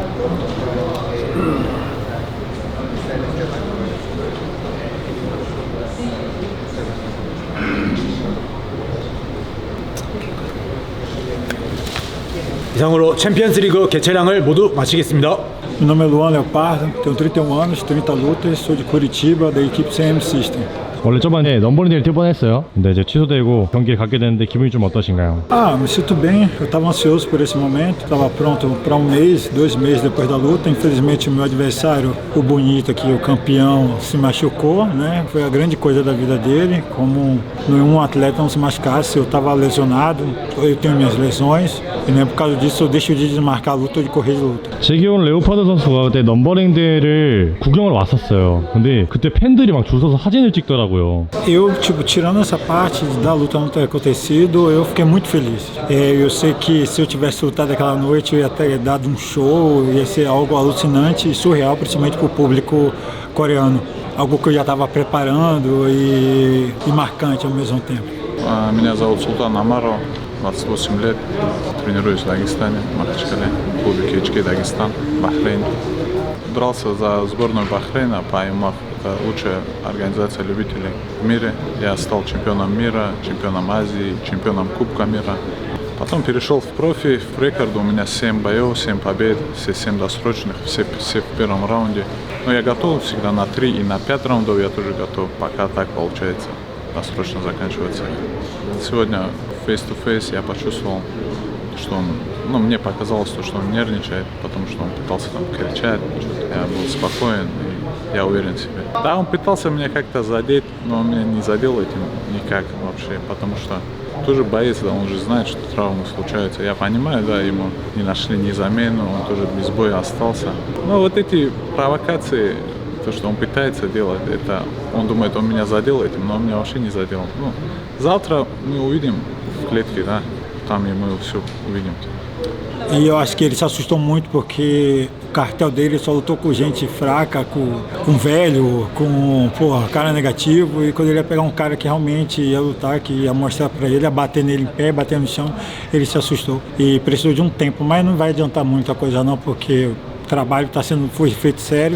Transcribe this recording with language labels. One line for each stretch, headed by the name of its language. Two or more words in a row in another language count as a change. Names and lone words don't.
Korean: 이상으로 챔피언스 리그 개최량을 모두 마치겠습니다.
Portuguese: Meu nome é Luan Leopardo, tenho 31 anos, 30 lutas, sou de Curitiba, da equipe CM System.
Korean: 원래 저번에 넘버링대를 뛸 뻔했어요. 근데 이제 취소되고 경기에 갖게 됐는데 기분이 좀 어떠신가요?
Portuguese: Me sinto bem, eu estava ansioso por esse momento, estava pronto para um mês, 2 meses depois da luta. Infelizmente o meu adversário, o Bonito aqui, o campeão, se machucou, né? Foi a grande coisa da vida dele, como nenhum atleta não se machucasse. Eu estava lesionado, eu tenho minhas lesões, e nem por causa disso eu deixo de desmarcar a luta ou de correr de luta.
Korean: 제기온 레오파드 선수가 그때 넘버링대를 구경을 왔었어요. 근데 그때 팬들이 막 줄 서서 사진을 찍더라고요. 하더라고요.
Portuguese: Eu, tipo, tirando essa parte da luta não ter acontecido, eu fiquei muito feliz. Eu sei que se eu tivesse lutado aquela noite, eu ia ter dado um show, ia ser algo alucinante e surreal, principalmente para o público coreano. Algo que eu já estava preparando e marcante ao mesmo tempo.
Russian: Меня зовут Султан Амаров, 28 лет, тренируюсь в Дагестане, в Махачкале, в клубе KHK Дагестан, Бахрейн. Дрался за сборную Бахрейна по АИМАФ, это лучшая организация любителей в мире. Я стал чемпионом мира, чемпионом Азии, чемпионом Кубка мира. Потом перешел в профи, в рекорд у меня 7 боев, 7 побед, все 7 досрочных, все в первом раунде. Но я готов всегда на 3 и на 5 раундов, я тоже готов, пока так получается. Досрочно заканчивается. Сегодня
English: face-to-face
Russian: я почувствовал, что он, мне показалось, что он нервничает, потому что он пытался там кричать, я был спокоен, и я уверен в себе. Да, он пытался меня как-то задеть, но он меня не задел этим никак вообще, потому что тоже боец, да, он же знает, что травмы случаются. Я понимаю, да, ему не нашли ни замену, он тоже без боя остался. Но вот эти провокации, то, что он пытается делать, это он думает, он меня задел этим, но он меня вообще не задел. Завтра мы увидим в клетке, да, там и мы все увидим.
Portuguese: E eu acho que ele se assustou muito porque o cartel dele só lutou com gente fraca, com velho, com cara negativo. E quando ele ia pegar um cara que realmente ia lutar, que ia mostrar pra ele, ia bater nele em pé, bater no chão, ele se assustou. E precisou de um tempo, mas não vai adiantar muita coisa não, porque o trabalho foi feito sério.